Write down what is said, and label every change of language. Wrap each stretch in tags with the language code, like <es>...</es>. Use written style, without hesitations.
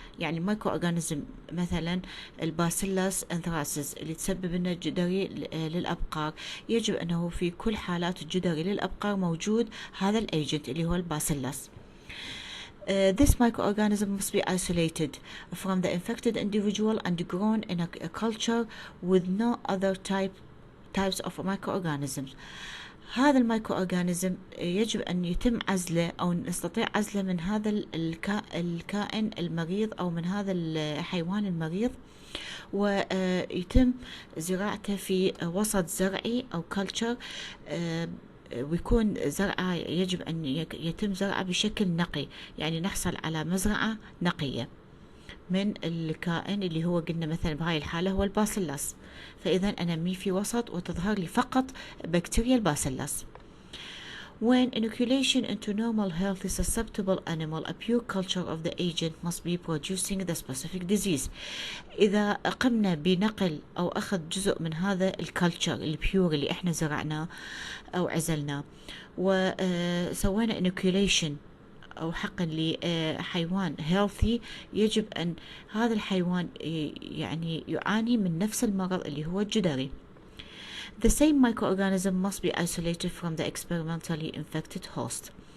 <ar>يعني المايكرو أورجانيزم مثلا الباسيلاس أنثراسيس اللي تسبب لنا الجدري للأبقار، يجب أنه في كل حالات الجدري للأبقار موجود هذا الأيجنت اللي هو الباسيلاس.</ar> <en>This microorganism must be isolated from the infected individual and grown in a culture with no other types of microorganisms.</en> <ar>هذا المايكرو أورجانيزم يجب أن يتم عزله أو نستطيع عزله من هذا الكائن المريض أو من هذا الحيوان المريض، ويتم زراعته في وسط زرعي أو كلتشر، ويكون زرعه يجب أن يتم زرعه بشكل نقي، يعني نحصل على مزرعة نقية من الكائن اللي هو قلنا مثلا بهاي الحالة هو الباسيلاس، فإذا أنميه في وسط وتظهر لي فقط بكتيريا الباسيلاس.</ar> <en>When inoculation into normal healthy susceptible animal, a pure culture of the agent must be producing the specific disease.</en> <ar>إذا قمنا بنقل أو أخذ جزء من هذا الكالتشر البيور اللي إحنا زرعناه أو عزلناه وسوينا inoculation أو حقن لحيوان healthy، يجب أن هذا الحيوان يعني يعاني من نفس المرض اللي هو الجدري.</ar> <en>The same microorganism must be isolated from the experimentally infected host.</en>